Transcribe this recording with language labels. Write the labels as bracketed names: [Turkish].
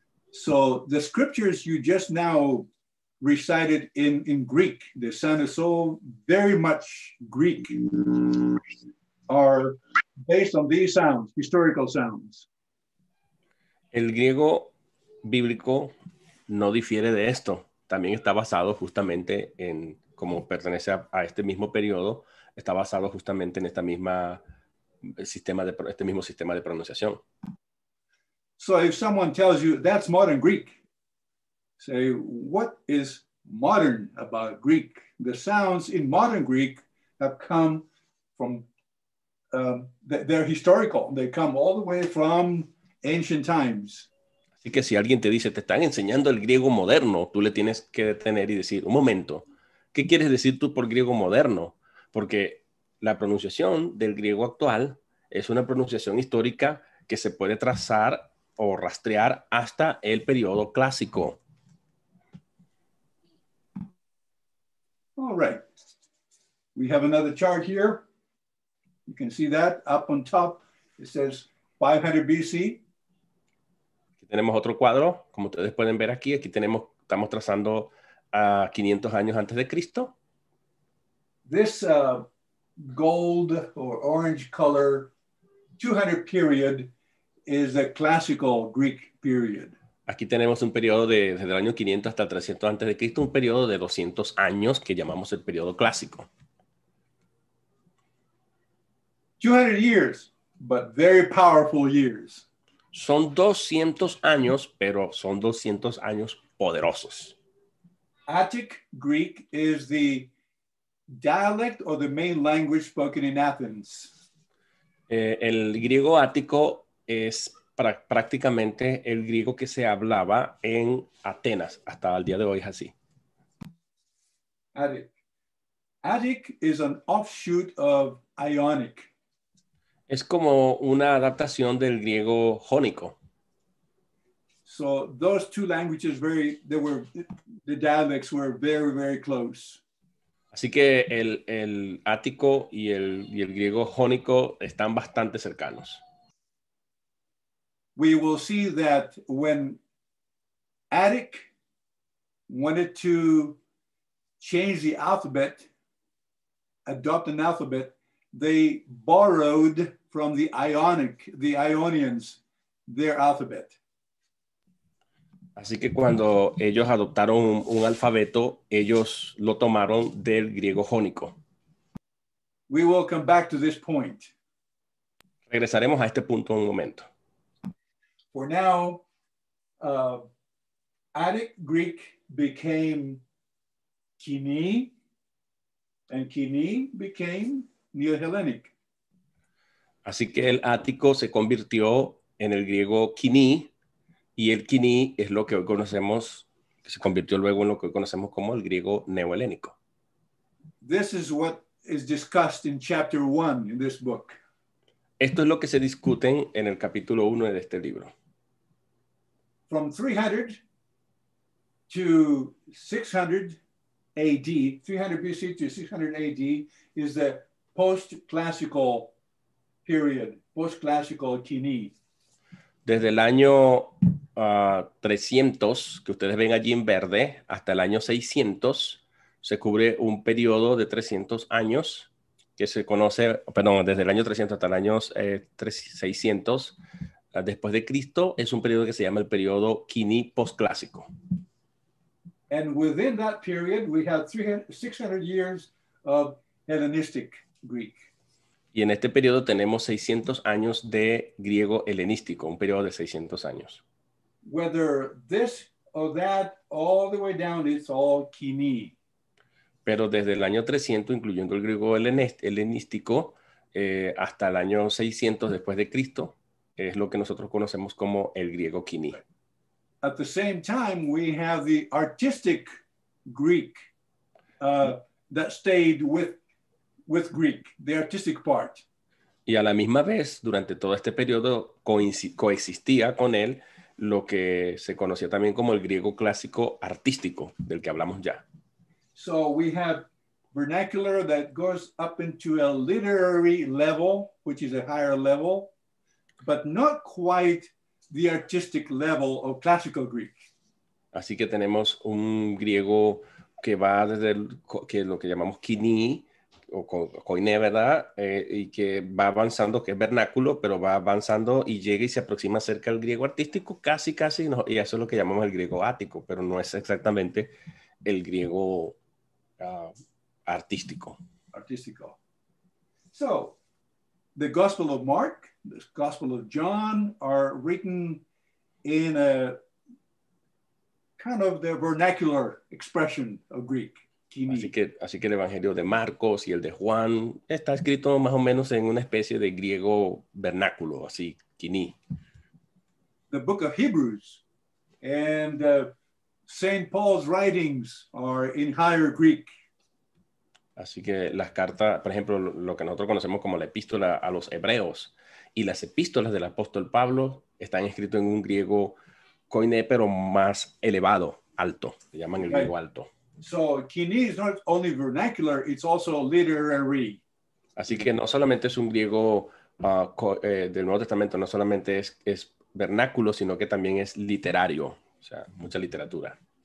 [English] So the scriptures you just now recited in Greek, they sounded so very much Greek, are based on these sounds, historical sounds. [Spanish] El griego bíblico no difiere de esto. También está basado justamente en, como pertenece a este mismo periodo, está basado justamente en este mismo sistema de pronunciación. [English] So if someone tells you that's modern Greek, say, what is modern about Greek? The sounds in modern Greek have come from, they're historical. They come all the way from ancient times. [Spanish] Así que si alguien te dice, te están enseñando el griego moderno, tú le tienes que detener y decir, un momento, ¿qué quieres decir tú por griego moderno? Porque la pronunciación del griego actual es una pronunciación histórica que se puede trazar o rastrear hasta el periodo clásico. [English] All right. We have another chart here. You can see that up on top. It says 500 BC. [Spanish] Aquí tenemos otro cuadro, como ustedes pueden ver aquí. Aquí estamos trazando a 500 años antes de Cristo. [English] This gold or orange color 200 period is the classical Greek period. [Spanish] Aquí tenemos un periodo desde el año 500 hasta el 300 antes de Cristo, un periodo de 200 años que llamamos el periodo clásico. [English] 200 years, but very powerful years. [Spanish] Son 200 años, pero son 200 años poderosos. [English] Attic Greek is the dialect or the main language spoken in Athens. [Spanish] El griego ático es prácticamente el griego que se hablaba en Atenas. Hasta el día de hoy es así. [English] Attic. Attic is an offshoot of Ionic. [Spanish] Es como una adaptación del griego jónico. [English] So those two languages, the dialects were very, very close. [Spanish] Así que el ático y el griego jónico están bastante cercanos. [English] We will see that when Attic wanted to change the alphabet, adopt an alphabet, they borrowed from the Ionians, their alphabet. [Spanish] Así que cuando ellos adoptaron un alfabeto, ellos lo tomaron del griego jónico. [English] We will come back to this point. [Spanish] Regresaremos a este punto en un momento. [English] For now, Attic Greek became Koiné, and Koiné became Neo-elénico. [Spanish] Así que el ático se convirtió en el griego koiné, y el koiné es lo que hoy conocemos, que se convirtió luego en lo que hoy conocemos como el griego neo-elénico. [English] This is what is discussed in chapter 1 in this book. [Spanish] Esto es lo que se discute en el capítulo 1 de este libro. [English] From 300 to 600 AD, 300 BC to 600 AD is the post-classical period, post-classical Koiné. [Spanish] Desde el año 300, que ustedes ven allí en verde, hasta el año 600, se cubre un periodo de 300 años que se conoce, perdón, desde el año 300 hasta el año 600 después de Cristo, es un periodo que se llama el periodo Koiné postclásico. [English] And within that period, we have 600 years of Hellenistic Greek. [Spanish] Y en este periodo tenemos 600 años de griego helenístico, un periodo de 600 años. [English] Whether this or that, all the way down, it's all Koiné. [Spanish] Pero desde el año 300, incluyendo el griego helenístico, hasta el año 600 después de Cristo, es lo que nosotros conocemos como el griego Koiné. [English] At the same time, we have the artistic Greek that stayed with Greek, the artistic part. [Spanish] Y a la misma vez, durante todo este periodo, coexistía con él lo que se conocía también como el griego clásico artístico, del que hablamos ya. [English] So we have vernacular that goes up into a literary level, which is a higher level, but not quite the artistic level of classical Greek. [Spanish] Así que tenemos un griego que va desde lo que llamamos Koiné, o koiné, ¿verdad? Y que va avanzando, que es vernáculo, pero va avanzando y llega y se aproxima cerca al griego artístico, casi, no, y eso es lo que llamamos el griego ático, pero no es exactamente el griego artístico. [English] So, the Gospel of Mark, the Gospel of John are written in a kind of the vernacular expression of Greek. [Spanish] Así que el Evangelio de Marcos y el de Juan está escrito más o menos en una especie de griego vernáculo, así, koiné. [English] The book of Hebrews and St. Paul's writings are in higher Greek. [Spanish] Así que las cartas, por ejemplo, lo que nosotros conocemos como la epístola a los hebreos y las epístolas del apóstol Pablo están escritas en un griego koiné, pero más elevado, alto, le llaman el griego alto. [English] So Koiné is not only vernacular, it's also literary. [Spanish] Así que no solamente es un griego del Nuevo Testamento, no solamente es vernáculo, sino que también es literario, o sea, mucha literatura.